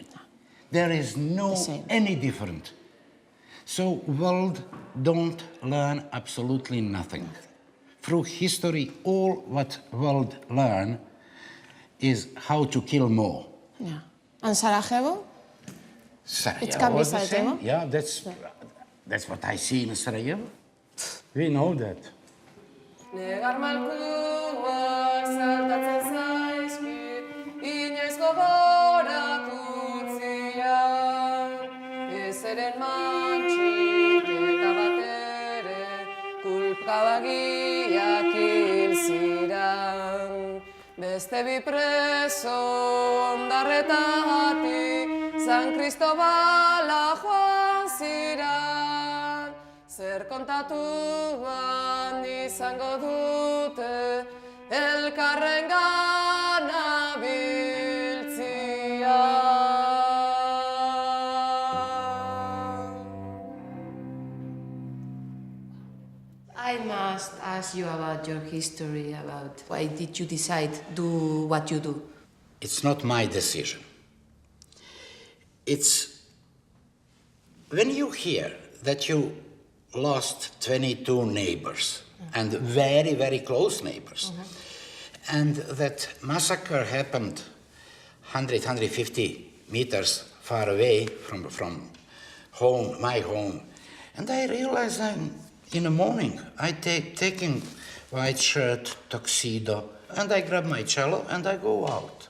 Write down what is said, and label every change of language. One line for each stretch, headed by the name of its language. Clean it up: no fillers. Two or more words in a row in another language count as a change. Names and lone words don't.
English: There is no any different. So world don't learn absolutely nothing. Through history, all what world learn is how to kill more. Yeah. And Sarajevo? Sarajevo It can be was the Sarajevo? same. Yeah, that's what I see in Sarajevo. We know that.
Basque: Negar malkuak saltatzen zaizkit, inoiz gogorak utzian, ez eren mantxik eta batere, kulpabagiak hil ziran. Beste bi preso ondarretatik, San Cristobala joan ziran, zer kontatuan izango dute elkarrengana biltzia.
English: I must ask you about your history, about why did you decide to do what you do? It's not my decision. It's when you hear that you lost 22 neighbors, and very, very close neighbors, and that massacre happened 100, 150 meters far away from home, my home, and I realized in the morning I taking white shirt, tuxedo, and I grab my cello and I go out.